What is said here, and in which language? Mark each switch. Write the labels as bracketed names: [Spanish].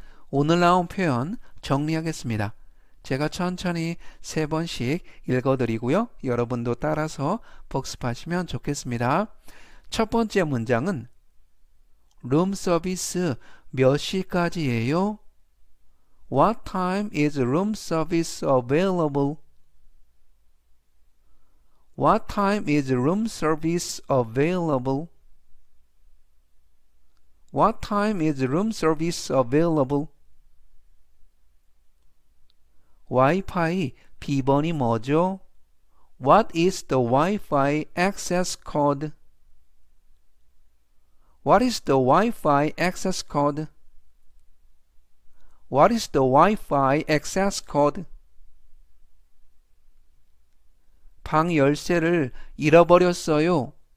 [Korean] 오늘 나온 표현 정리하겠습니다. 제가 천천히 3번씩 읽어드리고요. 여러분도 따라서 복습하시면 좋겠습니다. 첫 번째 문장은 룸 서비스 몇 시까지예요? [English] What time is room service available? What time is room service available? What time is room service available? [Korean] 와이파이 비번이 뭐죠? [English] What is the Wi-Fi access code? What is the Wi-Fi access code? What is the Wi-Fi access code? [Korean] 방 열쇠를 잃어버렸어요.